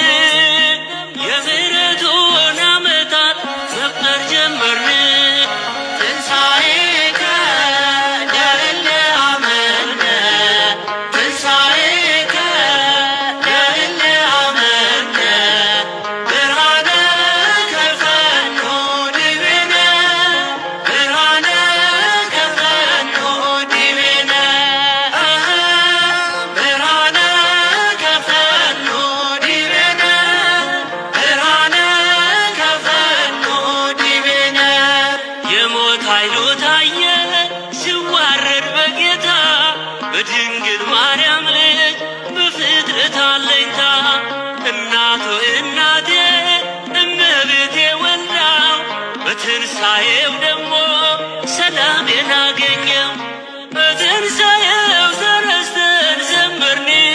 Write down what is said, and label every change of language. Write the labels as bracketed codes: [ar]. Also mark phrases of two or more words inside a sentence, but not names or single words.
[am] የምህረቱን ዓመታት መቁጠር ጀመርን [gez] ትንሣኤከ ለእለ አመነ ትንሣኤከ ለእለ አመነ ብርሃነ ከፈኖ ዲቤነ ብርሃነ ከፈኖ ዲቤነ ብርሃነ ከፈኖ ዲቤነ ብርሃነ ከፈኖ ዲቤነ [am] የሞት ኃይሉ ታየ ሲዋረድ በጌታ በድንግል ማርያም ልጅ በፍጥረት አለኝታ እናቱ እናቴ እመቤቴ ወልዳው በትንሣኤው ደግሞ ሰላሜን አገኘው በትንሣኤው ተነስተን ዘመርን